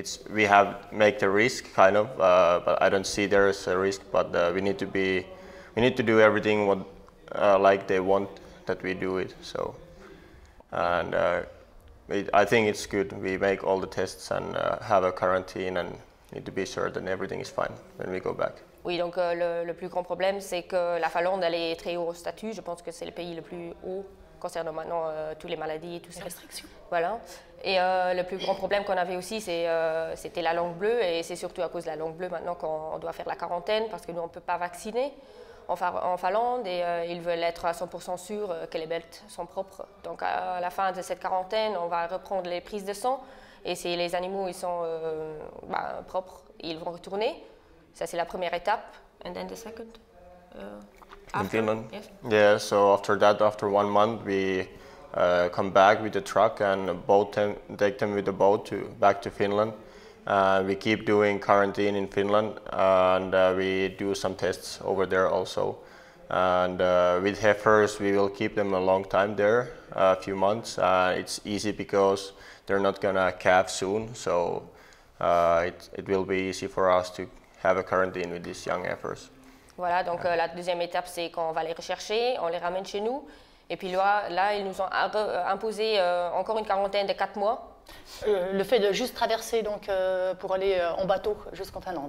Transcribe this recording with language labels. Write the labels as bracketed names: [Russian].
[English] we have make the risk kind of, but I don't see there is a risk, but we need to do everything what like they want that we do it. So, and I think it's good. We make all the tests and have a quarantine and need to be sure that everything is fine when we go back. [French] Oui, donc le plus grand problème, c'est que la Finlande, elle est très haut au statut. Je pense que c'est le pays le plus haut concernant maintenant toutes les maladies et tout ça. Les restrictions. Voilà. Et le plus grand problème qu'on avait aussi, c'était la langue bleue. Et c'est surtout à cause de la langue bleue maintenant qu'on doit faire la quarantaine parce que nous, on ne peut pas vacciner en Finlande et ils veulent être à 100% sûrs que les belts sont propres. Donc à la fin de cette quarantaine, on va reprendre les prises de sang et si les animaux ils sont propres, ils vont retourner. Ça, c'est la première étape. [English] And then the second? In Finland? Yes. Yeah, so after that, after 1 month, we come back with the truck and take them with the boat back to Finland. We keep doing quarantine in Finland and we do some tests over there also. And with heifers, we will keep them a long time there, a few months. It's easy because they're not gonna calve soon, so it will be easy for us to have a quarantine with these young heifers. [French] Voilà, donc la deuxième étape, c'est qu'on va les rechercher, on les ramène chez nous. Et puis là ils nous ont imposé encore une quarantaine de 4 mois. Le fait de juste traverser donc, pour aller en bateau jusqu'en Finlande.